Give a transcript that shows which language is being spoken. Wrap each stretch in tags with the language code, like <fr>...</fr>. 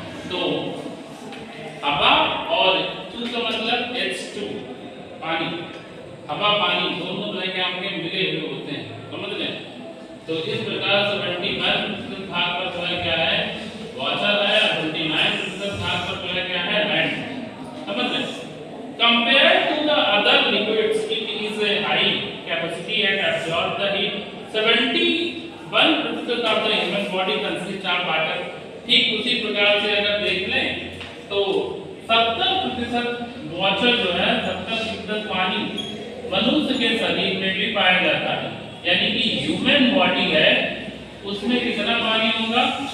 <hi>तो हवा और H2 का मतलब H2 पानी, हवा पानी दोनों जो है क्या होंगे, मिले हुए होते हैं। समझ रहे हैं? तो इस प्रकार 71% भाग पर जो है क्या है, वाटर है, 29% भाग पर जो है क्या है, लैंड। समझ रहे हैं?</hi> <en>Compared to the other liquids, it is a high capacity and absorb the heat. 71% of the human body consists of water.</en> <hi>ठीक उसी प्रकार से अगर देख लें तो 70% वाटर जो है, 70% पानी मनुष्य के शरीर में भी पाया जाता है। यानी कि ह्यूमन बॉडी है उसमें कितना पानी होगा?</hi>